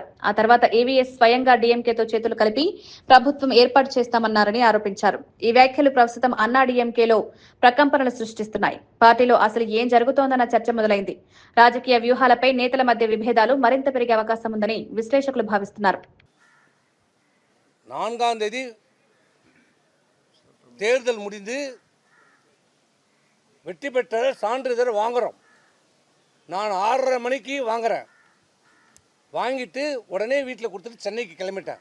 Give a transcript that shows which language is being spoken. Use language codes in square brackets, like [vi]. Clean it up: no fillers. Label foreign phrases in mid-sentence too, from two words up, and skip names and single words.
[te] ఆ తర్వాత ఏవీఎస్ స్వయంగా డీఎంకేతో చేతులు కలిపి ప్రభుత్వం ఏర్పాటు చేస్తామన్నారని ఆరోపించారు. ఈ వ్యాఖ్యలు ప్రస్తుతం అన్నా డీఎంకేలో ప్రకంపనలు సృష్టిస్తున్నాయి. పార్టీలో అసలు ఏం జరుగుతోందన్న చర్చ మొదలైంది. రాజకీయ వ్యూహాలపై నేతల మధ్య విభేదాలు మరింత పెరిగే అవకాశం ఉందని విశ్లేషకులు భావిస్తున్నారు. [ta] 4ஆம் தேதி தேர்தல் முடிந்து வெற்றி பெற்ற சான்றிதழ் வாங்குறோம். நான் 6:30 மணிக்கு வாங்குறேன். வாங்கிட்டு உடனே வீட்டில் கொடுத்துட்டு சென்னைக்கு கிளம்பிட்டேன்.